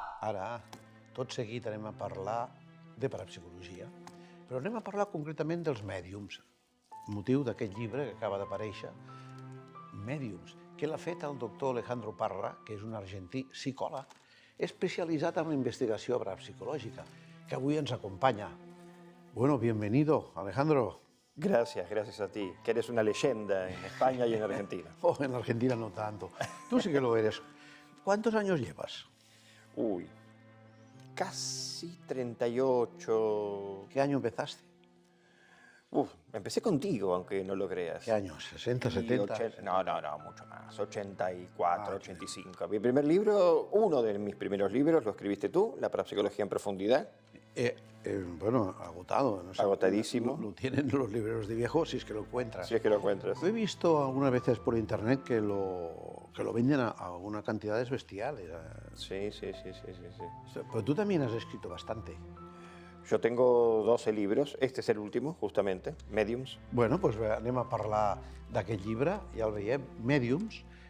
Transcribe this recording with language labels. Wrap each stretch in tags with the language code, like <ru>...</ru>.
<ca>Ara, tot seguit anem a parlar de parapsicologia, però anem a parlar concretament dels mèdiums, motiu d'aquest llibre que acaba d'aparèixer, Mèdiums, que l'ha fet el doctor Alejandro Parra, que és un argentí psicòleg,</ca> <es>especializado en la investigación parapsicológica, que hoy nos acompaña. Bueno, bienvenido, Alejandro. Gracias a ti, que eres una leyenda en España y en Argentina. Oh, en Argentina no tanto. Tú sí que lo eres. ¿Cuántos años llevas? Uy, casi 38. ¿Qué año empezaste? Empecé contigo, aunque no lo creas. ¿Qué años? ¿60, 70? No, mucho más. 84, 85. Mi primer libro, uno de mis primeros libros, lo escribiste tú, La parapsicología en profundidad. Bueno, agotado. No sé, agotadísimo. Lo tienen los libreros de viejo, si es que lo encuentras. Si es que lo encuentras. Lo he visto algunas veces por internet que lo venden a una cantidades bestiales. Sí. Pero tú también has escrito bastante. Yo tengo 12 libros, este es el último, justamente, Mèdiums.</es> <ca>Bueno, doncs anem a parlar d'aquest llibre, ja el veiem, Mèdiums.</ca>